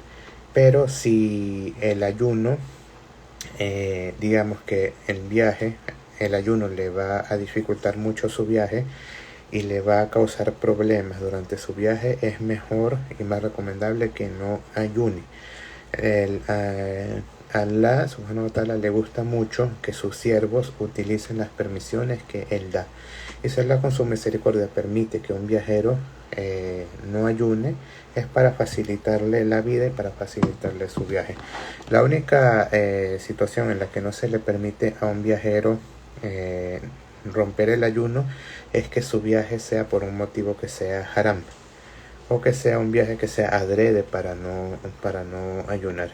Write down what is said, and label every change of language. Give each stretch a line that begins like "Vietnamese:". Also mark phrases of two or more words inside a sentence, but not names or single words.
Spanish: Pero si el ayuno, digamos que el ayuno le va a dificultar mucho su viaje y le va a causar problemas durante su viaje, es mejor y más recomendable que no ayune. Allah
Arabic: سبحانه وتعالى
Spanish: le gusta mucho que sus siervos utilicen las permisiones que él da. Y si Allah con su misericordia permite que un viajero no ayune, es para facilitarle la vida y para facilitarle su viaje. La única situación en la que no se le permite a un viajero romper el ayuno es que su viaje sea por un motivo que sea haram, o que sea un viaje que sea adrede para no ayunar.